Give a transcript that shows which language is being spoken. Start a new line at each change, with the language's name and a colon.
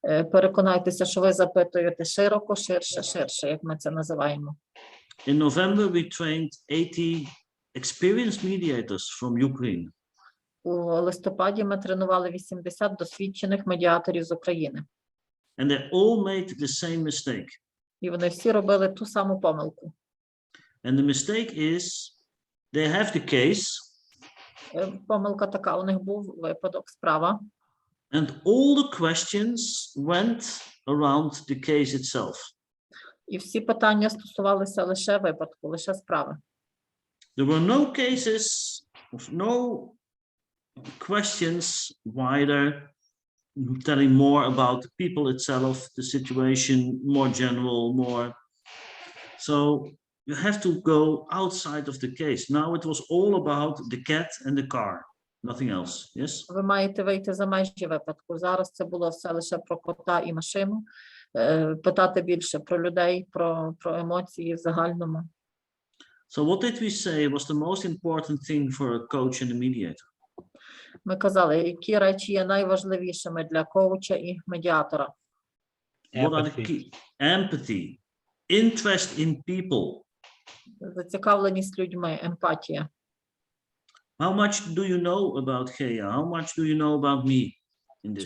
Ukrainian: Переконайтеся, що ви запитуєте широко, ширше, як ми це називаємо.
English: In November, we trained 80 experienced mediators from Ukraine.
Ukrainian: У листопаді ми тренували 80 досвідчених медіаторів з України.
English: And they all made the same mistake.
Ukrainian: І вони всі робили ту саму помилку.
English: And the mistake is they have the case.
Ukrainian: Помилка така, у них був випадок, справа.
English: And all the questions went around the case itself.
Ukrainian: І всі питання стосувалися лише випадку, лише справи.
English: There were no cases, no questions wider, telling more about the people itself, the situation, more general, more. So you have to go outside of the case. Now it was all about the cat and the car, nothing else. Yes?
Ukrainian: Ви маєте вийти за межі випадку. Зараз це було все лише про кота і машину. Питати більше про людей, про емоції в загальному.
English: So what did we say was the most important thing for a coach and a mediator?
Ukrainian: Ми казали, які речі є найважливішими для коуча і медіатора.
English: What are the key? Empathy, interest in people.
Ukrainian: Зацікавленість людьми, емпатія.
English: How much do you know about Kea? How much do you know about me in this